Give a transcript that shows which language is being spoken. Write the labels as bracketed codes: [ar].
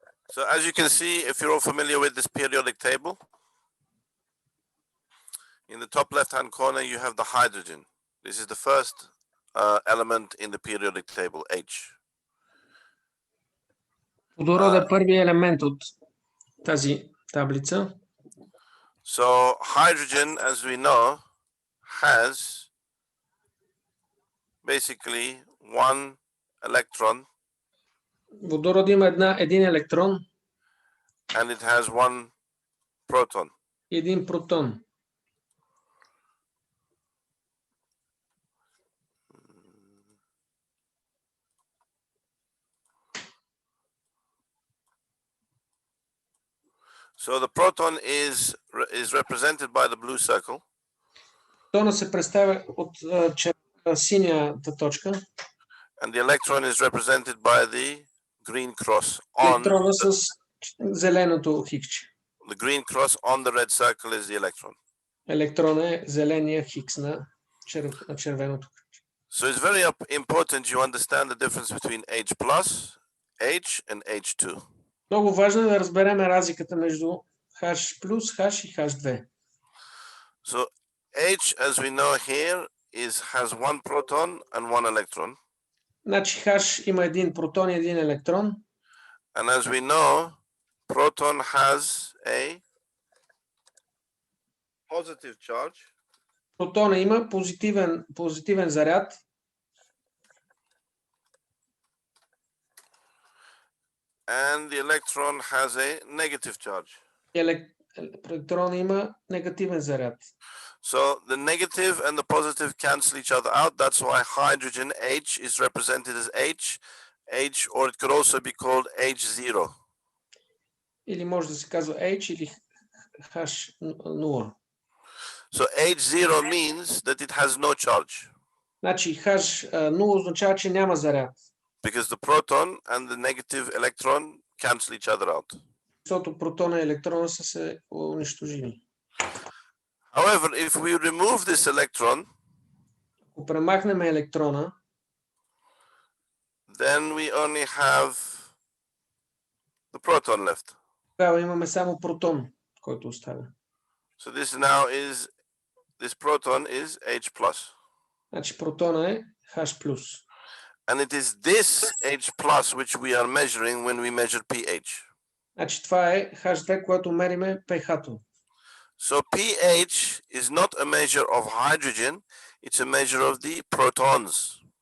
[en] so as you can see, if you're all familiar with this periodic table, in the top left-hand corner, you have the hydrogen. This is the first element in the periodic table, H. [bg] Водород е първият елемент от тази таблица. [en] So hydrogen, as we know, has basically one electron. [bg] Водород има един електрон. [en] And it has one proton. [bg] И един протон. [en] So the proton is represented by the blue circle. [bg] Протона се представя от синята точка. [en] And the electron is represented by the green cross [bg] Електрона с зеленото хикче. [en] The green cross on the red circle is the electron. [bg] Електрон е зеления хикс на червеното. [en] So it's very important you understand the difference between H plus, H and H2. [bg] Много важно е да разберем разликата между H+, H и H2. [en] So H, as we know here, has one proton and one electron. [bg] Значи H има един протон и един електрон. [en] And as we know, proton has a positive charge. [bg] Протона има позитивен заряд. [en] And the electron has a negative charge. [bg] Електрон има негативен заряд. [en] So the negative and the positive cancel each other out. That's why hydrogen H is represented as H, or it could also be called H0. [bg] Или може да се казва H или H0. [en] So H0 means that it has no charge. [bg] Значи H0 означава, че няма заряд. [en] Because the proton and the negative electron cancel each other out. [bg] Защото протона и електрона са се унищожили. [en] However, if we remove this electron, [bg] ако премахнем електрона, [en] then we only have the proton left. [bg] Тогава имаме само протон, който остава. [en] So this proton is H plus. [bg] Значи протона е H+. [en] And it is this H plus which we are measuring when we measure pH. [bg] Значи това е H2, което мериме pH-то. [en] So pH is not a measure of hydrogen, it's a measure of the protons.